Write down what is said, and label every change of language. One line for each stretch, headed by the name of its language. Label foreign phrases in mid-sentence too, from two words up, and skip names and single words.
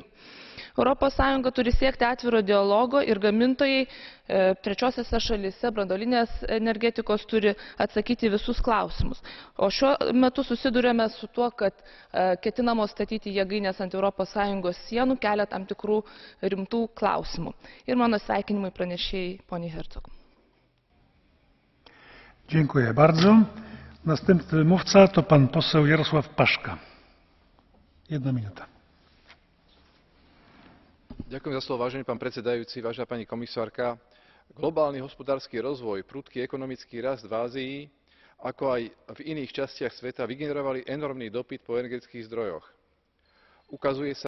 Lithuanian: ES turi siekti atviro dialogo ir gamintojai trečiosiose šalyse branduolinės energetikos turi atsakyti visus klausimus. O šiuo metu susiduriame su tuo, kad ketinamos statyti jėgainės ant ES sienų kelia tam tikrų rimtų klausimų. Ir mano sveikinimai pranešėjai poniai Hercog.
Polish: Dziękuję bardzo. Następny mówca to pan poseł Jarosław Paszka. 1 minuta.
Slovak: Ďakujem za slovo, vážený pán predsedajúci, vážená pani komisárka. Globálny hospodársky rozvoj, prudký ekonomický rast v Ázii, ako aj v iných častiach sveta vygenerovali enormný dopyt po energetických zdrojoch. Ukazuje sa,